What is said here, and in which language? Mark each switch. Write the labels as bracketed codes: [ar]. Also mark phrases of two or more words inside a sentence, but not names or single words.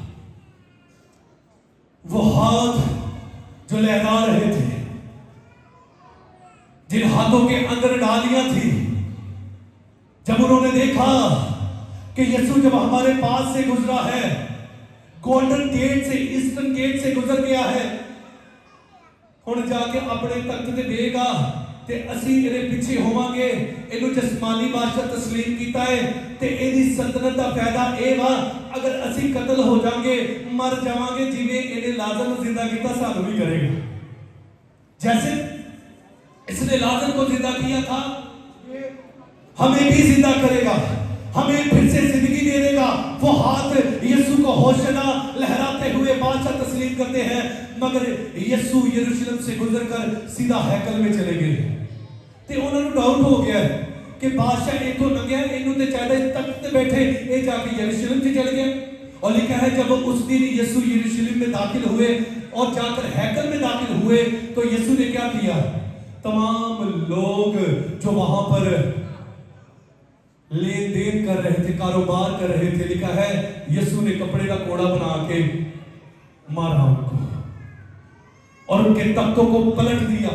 [ur] وہ ہاتھ جو لہرا رہے تھے, جن ہاتھوں کے اندر ڈالیاں تھی, جب انہوں نے دیکھا کہ یسوع جب ہمارے پاس سے گزرا ہے, گولڈن گیٹ سے, ایسٹرن گیٹ سے گزر گیا ہے, [pa] ہن جا کے اپنے تخت تے دے گا تے اسی ایدے پیچھے ہوواں گے. اینو جسمانی بادشاہ تسلیم کیتا ہے تے ایدی سلطنت دا فائدہ اے وا اگر اسی قتل ہو جاؤں گے, مر جاواں گے, جویں اینے لازر نو زندہ کیتا سانوں بھی کرے گا. [ur] جیسے اس نے لازر کو زندہ کیا تھا ہمیں بھی زندہ کرے گا, ہمیں پھر سے زندگی دے دے گا. وہ ہاتھ یسوع کو ہوشنا لہراتے ہوئے بادشاہ تسلیم کرتے ہیں, مگر یسوع یروشلم سے گزر کر سیدھا ہیکل میں چلے گئے. [pa] تے انہوں نے ڈاؤٹ ہو گیا کہ بادشاہ ایتھوں لنگیا, اینوں تے چاہیے تخت تے بیٹھے, اے جا کے یروشلم سے چل گیا. [ur] اور لکھا ہے جب اس دن یسوع یروشلم میں داخل ہوئے اور جا کر ہیکل میں داخل ہوئے تو یسوع نے کیا کیا؟ تمام لوگ جو وہاں پر لین دین کر رہے تھے, کاروبار کر رہے تھے, لکھا ہے یسوع نے کپڑے کا کوڑا بنا کے مارا ان کو اور ان کے تختوں کو پلٹ دیا.